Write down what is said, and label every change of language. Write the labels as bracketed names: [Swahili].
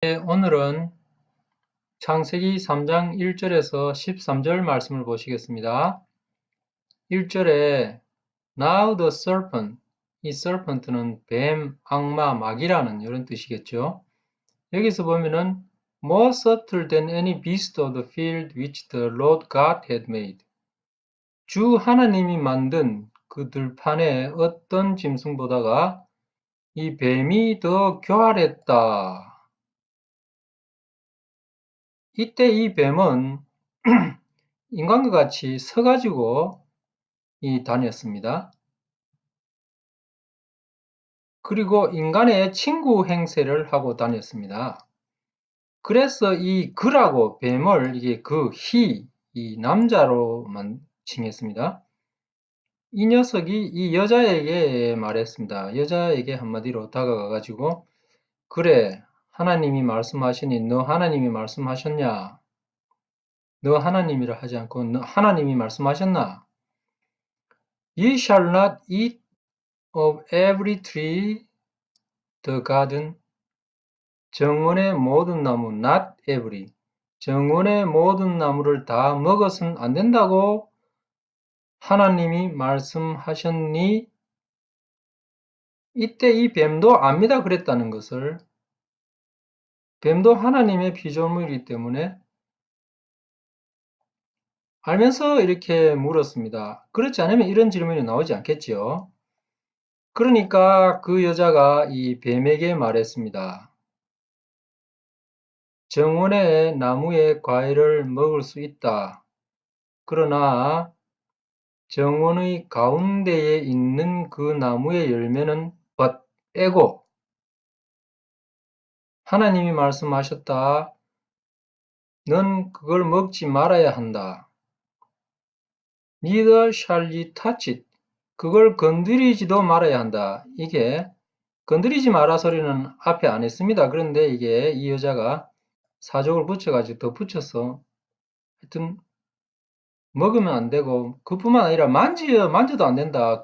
[Korean] 네, 오늘은 창세기 3장 1절에서 13절 말씀을 보시겠습니다. 1절에 [English] Now the serpent, [Korean] 이 serpent는 뱀, 악마, 마귀라는 이런 뜻이겠죠. 여기서 보면은 [English] More subtle than any beast of the field which the Lord God had made. [Korean] 주 하나님이 만든 그 들판의 어떤 짐승보다가 이 뱀이 더 교활했다. 이때 이 뱀은 인간과 같이 서가지고 다녔습니다. 그리고 인간의 친구 행세를 하고 다녔습니다. 그래서 이 그라고 뱀을 이게 이 남자로만 칭했습니다. 이 녀석이 이 여자에게 말했습니다. 여자에게 한마디로 다가가가지고 그래, 하나님이 말씀하시니 너 하나님이 말씀하셨냐? 너 하나님이라 하지 않고 너 하나님이 말씀하셨나? [English] Ye shall not eat of every tree the garden. [Korean] 정원의 모든 나무, [English] not every. [Korean] 정원의 모든 나무를 다 먹어서는 안 된다고 하나님이 말씀하셨니? 이때 이 뱀도 압니다 그랬다는 것을. 뱀도 하나님의 피조물이기 때문에 알면서 이렇게 물었습니다. 그렇지 않으면 이런 질문이 나오지 않겠지요. 그러니까 그 여자가 이 뱀에게 말했습니다. 정원의 나무의 과일을 먹을 수 있다. 그러나 정원의 가운데에 있는 그 나무의 열매는 떼고 하나님이 말씀하셨다. 넌 그걸 먹지 말아야 한다. [English] Neither shall ye touch it. [Korean] 그걸 건드리지도 말아야 한다. 이게 건드리지 마라 소리는 앞에 안 했습니다. 그런데 이게 이 여자가 사족을 붙여가지고 더 붙여서 하여튼 먹으면 안 되고 그뿐만 아니라 만져도 안 된다.